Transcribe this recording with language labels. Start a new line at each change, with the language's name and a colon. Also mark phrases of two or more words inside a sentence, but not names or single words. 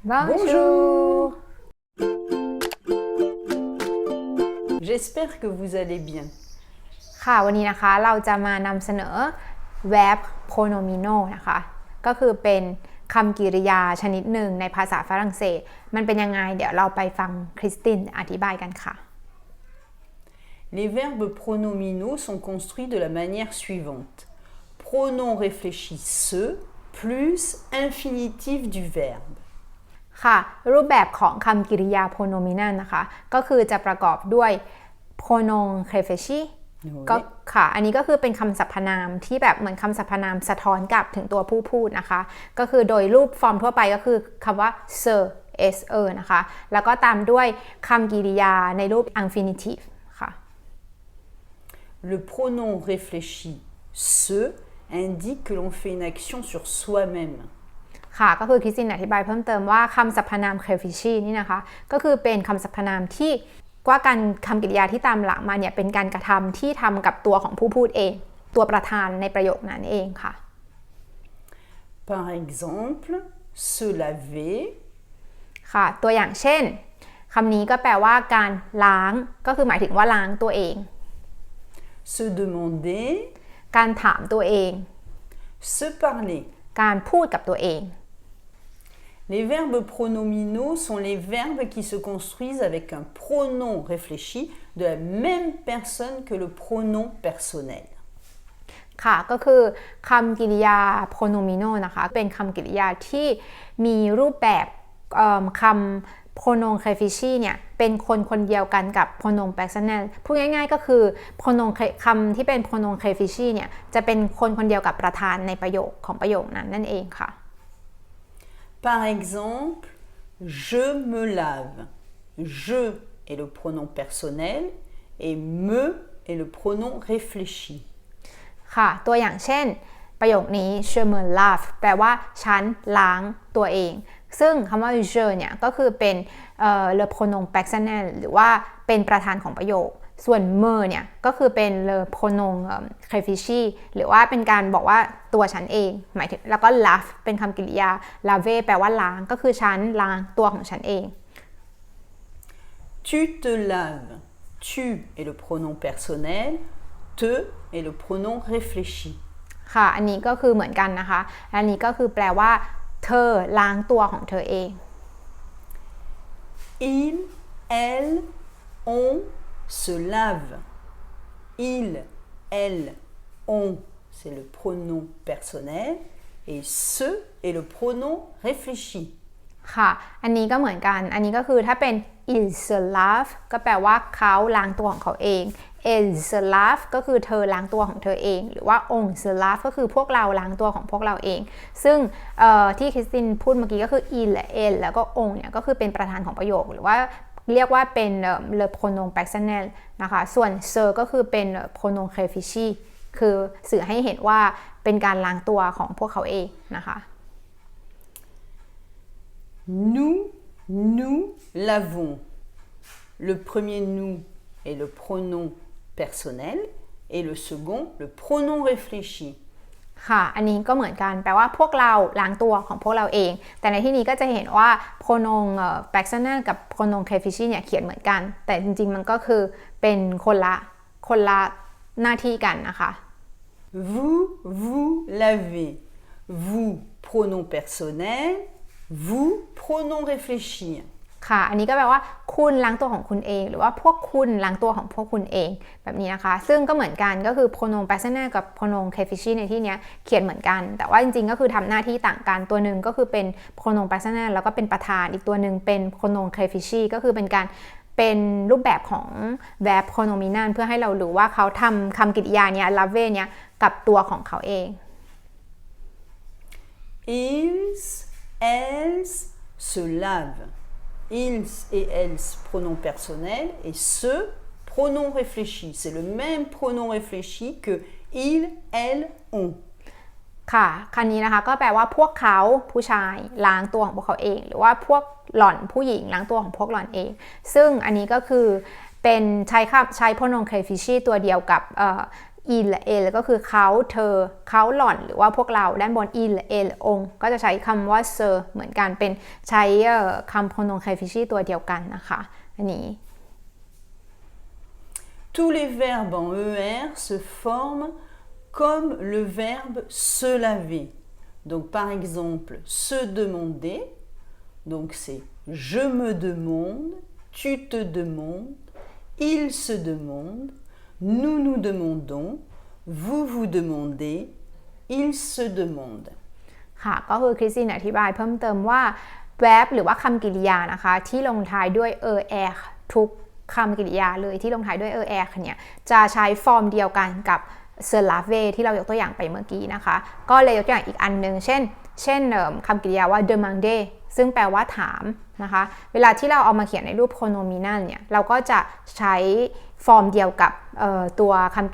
French: Bonjour. J'espère que vous allez bien.
Thai: ค่ะวันนี้นะคะเราจะมานำเสนอ
French: verb pronominal
Thai: นะคะก็คือเป็นคำกริยาชนิดหนึ่งในภาษาฝรั่งเศสมันเป็นยังไงเดี๋ยวเราไปฟังคริสตินอธิบายกันค่ะ
French: Les verbes pronominaux sont construits de la manière suivante. Pronom réfléchi se plus infinitif du verbe.
Thai: ค่ะรูปแบบของคำกริยา pronominal นะคะก็คือจะประกอบด้วย
French: pronom réfléchi
Thai: ก็ค่ะอันนี้ก็คือเป็นคำสรรพนามที่แบบเหมือนคำสรรพนามสะท้อนกลับถึงตัวผู้พูดนะคะก็คือโดยรูปฟอร์มทั่วไปก็คือคำว่า
French: se se
Thai: นะคะแล้วก็ตามด้วยคำกริยาในรูป infinitive ค่ะ
French: Le pronom réfléchi se indique que l'on fait une action sur soi-même.
Thai: ค่ะก็คือคริสตินอธิบายเพิ่มเติมว่าคำสรรพนาม réfléchi นี่นะคะก็คือเป็นคำสรรพนามที่ว่าการคำกริยาที่ตามหลังมาเนี่ยเป็นการกระทำที่ทำกับตัวของผู้พูดเองตัวประธานในประโยคนั้นเองค่ะ
French: Par exemple, se laver
Thai: ค่ะตัวอย่างเช่นคำนี้ก็แปลว่าการล้างก็คือหมายถึงว่าล้างตัวเอง
French: se demander
Thai: การถามตัวเอง
French: se parler.
Thai: การพูดกับตัวเอง
French: Les verbes pronominaux sont les verbes qui se construisent avec un pronom réfléchi de la même personne que le pronom personnel.
Thai: ค่ะก็คือคำกริยา pronominal นะคะเป็นคำกริยาที่มีรูปแบบคำ
French: pronom réfléchi
Thai: เนี่ยเป็นคนเดียวกันกับ
French: pronom personnel
Thai: พูดง่ายๆก็คือ pronom คำที่เป็น
French: pronom réfléchi
Thai: เนี่ยจะเป็นคนเดียวกับประธานในประโยคของประโยคนั้นนั่นเองค่ะ
French: Par exemple, je me lave. Je est le pronom personnel et me est le pronom réfléchi.
Thai: ค่ะตัวอย่างเช่นประโยคนี้
French: je me lave
Thai: แปลว่าฉันล้างตัวเองซึ่งคำว่า je เนี่ยก็คือเป็น
French: le pronom personnel
Thai: หรือว่าเป็นประธานของประโยคส่วน me เนี่ยก็คือเป็น
French: le pronom réfléchi
Thai: หรือว่าเป็นการบอกว่าตัวฉันเองหมายถึงแล้วก็ lave เป็นคำกริยา laver แปลว่าล้างก็คือฉันล้างตัวของฉันเอง
French: Tu te laves. Tu est le pronom personnel. Te est le pronom réfléchi.
Thai: ค่ะอันนี้ก็คือเหมือนกันนะคะอันนี้ก็คือแปลว่าเธอล้างตัวของเธอเอง
French: Il, elle, on se lave. Il, elle, on, c'est le pronom personnel et ce est le pronom réfléchi.
Thai: ค่ะอันนี้ก็เหมือนกันอันนี้ก็คือถ้าเป็น
French: il se lave
Thai: ก็แปลว่าเขาล้างตัวของเขาเอง
French: elle se lave
Thai: ก็คือเธอล้างตัวของเธอเองหรือว่า
French: on se lave
Thai: ก็คือพวกเราล้างตัวของพวกเราเองซึ่งที่คริสตินพูดเมื่อกี้ก็คือ il และ elle แล้วก็ on เนี่ยก็คือเป็นประธานของประโยคหรือว่าเรียกว่าเป็น
French: le pronom personnel
Thai: นะคะส่วน se ก็คือเป็น
French: pronom réfléchi
Thai: คือสื่อให้เห็นว่าเป็นการล้างตัวของพวกเขาเองนะคะ
French: Nous lavons. Le premier nous est le pronom personnel et le second le pronom réfléchi.
Thai: ค่ะอันนี้ก็เหมือนกันแปลว่าพวกเราล้างตัวของพวกเราเองแต่ในที่นี้ก็จะเห็นว่า
French: pronom personnel
Thai: กับ
French: pronom réfléchi
Thai: เนี่ยเขียนเหมือนกันแต่จริงๆมันก็คือเป็นคนละหน้าที่กันนะคะ
French: Vous lavez. Vous pronom personnel. Vous pronom réfléchi.
Thai: ค่ะอันนี้ก็แปลว่าคุณล้างตัวของคุณเองหรือว่าพวกคุณล้างตัวของพวกคุณเองแบบนี้นะคะซึ่งก็เหมือนกันก็คือ
French: pronom personnel
Thai: กับ
French: pronom réfléchi
Thai: ในที่นี้เขียนเหมือนกันแต่ว่าจริงๆก็คือทำหน้าที่ต่างกันตัวหนึ่งก็คือเป็น
French: pronom personnel
Thai: แล้วก็เป็นประธานอีกตัวหนึ่งเป็น
French: pronom réfléchi
Thai: ก็คือเป็นรูปแบบของ
French: verb pronominal
Thai: เพื่อให้เรารู้ว่าเขาทำคำกริยาเนี้ย laver เนี้ยกับตัวของเขาเอง
French: Ils, elles se lavent. Ils et elles, pronom personnel, et ce, pronom réfléchi. C'est le même pronom réfléchi que il, elle, on.
Thai: ค่ะคำนี้นะคะก็แปลว่าพวกเขาผู้ชายล้างตัวของพวกเขาเองหรือว่าพวกหล่อนผู้หญิงล้างตัวของพวกหล่อนเองซึ่งอันนี้ก็คือเป็นใช้
French: pronom réfléchi
Thai: ตัวเดียวกับ
French: il elle
Thai: ก็คือเขาเธอเขาหล่อนหรือว่าพวกเราด้านบน
French: il elle on
Thai: ก็จะใช้คำว่า ce เหมือนกันเป็นใช้คำ
French: pronom réfléchi
Thai: ตัวเดียวกันนะคะอันนี้
French: Tous les verbes en ER se forment comme le verbe se laver. Donc par exemple, se demander, donc c'est je me demande, tu te demandes, il se demande, nous nous demandons, vous vous demandez, il se demande.
Thai: ค่ะก็คือคริสตินอธิบายเพิ่มเติมว่า verb หรือว่าคำกริยานะคะที่ลงท้ายด้วย er ทุกคำกริยาเลยที่ลงท้ายด้วย er เนี่ยจะใช้ฟอร์มเดียวกันกับ
French: se laver
Thai: ที่เรายกตัวอย่างไปเมื่อกี้นะคะก็เลยย กตัวอย่างอีกอันนึงเช่นคำกริยาว่า demander ซึ่งแปลว่าถามนะคะเวลาที่เราเอามาเขียนในรูป pronominal เนี่ยเราก็จะใช้ฟอร์มเดียวกับตัวคำก